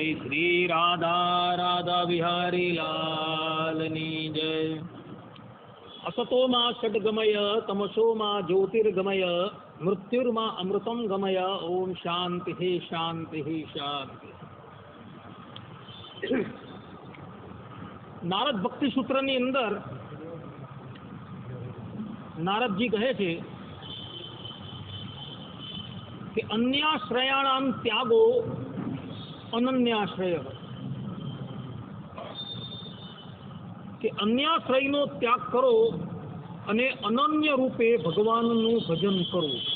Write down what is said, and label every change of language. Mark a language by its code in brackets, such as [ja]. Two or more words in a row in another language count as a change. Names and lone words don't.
[gu] શ્રી રાધા રાધા બિહારી લાલની જય। [sa] असतो मा षड्गमय तमसो मा ज्योतिर्गमय मृत्युर्मा अमृतम गमय। ओम शांति शांति शांति। [gu] नारद भक्ति सूत्र ની અંદર નારદજી કહે છે કે [sa] अन्याश्रयाणाम त्यागो अनन्याश्रय, [gu] કે અન્યાશ્રયનો ત્યાગ કરો અને અનન્ય રૂપે ભગવાનનું ભજન કરવું.